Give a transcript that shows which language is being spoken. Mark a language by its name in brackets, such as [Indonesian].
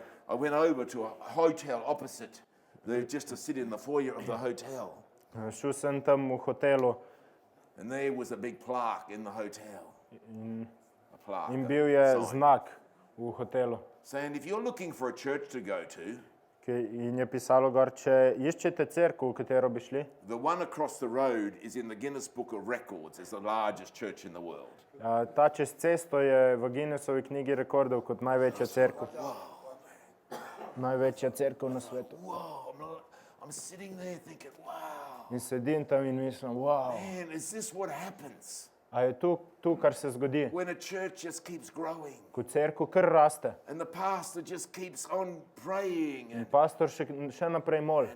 [English] I went over to a hotel opposite, just to sit in the foyer of the hotel. [Slovenian] šel sem tam v hotelu [English] And there was a big plaque in the hotel. A plaque. [Slovenian] in a bil je [English] sign, [Slovenian] znak v hotelu, [English] saying, if you're looking for a church to go to, [Slovenian] in je pisalo gor, če iščete cerkev, v katero bi šli, [English] the one across the road is in the Guinness Book of Records as the largest church in the world. [Slovenian] ta čez cesto je v Guinnessovi knjigi rekordov kot največja cerkev. Največja cerkev na svetu. [English] Whoa, I'm sitting there thinking, wow, [Slovenian] In sedim tam in mislim, wow, [English] man, is this what happens [Slovenian] a je tu, kar se zgodi, [English] when a church just keeps growing [Slovenian] ko cerkev kar raste [English] and the pastor just keeps on praying [Slovenian] in [English] and [Slovenian] pastor še naprej moli